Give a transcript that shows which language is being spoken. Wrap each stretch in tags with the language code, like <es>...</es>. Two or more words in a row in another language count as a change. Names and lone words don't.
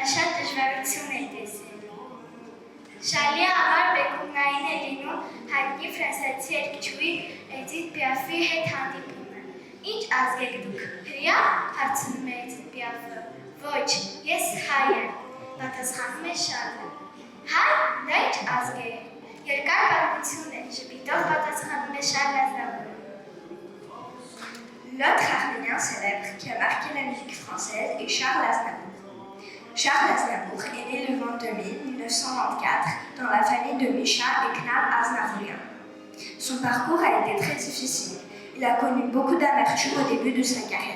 <hy>շատ դժվարություն է տեսել։ Շարլի համար բեկումնային է լինում հայտնի ֆրանսիացի երգչուհի Էդիթ Պիաֆի հետ հանդիպումը։ Ինչ ազգ եք դուք, հրյա՞, հարցնում է Էդիթ Պիաֆը։ Ոչ, ես հայ եմ, պատասխանում է Շարլը։ Հայ, դա ինչ ազգ է։ Երկար պատմություն է, ժպիտով պատասխանում է Շարլ Ազնավուրը։</hy> <fr>L'autre arménien célèbre qui a marqué la musique française est Charles Aznavour. Charles Aznavour est né le 22 mai 1924 dans la famille de Misha et Knar Aznavourian. Son parcours a été très difficile. Il a connu beaucoup d'amertume au début de sa carrière.</fr>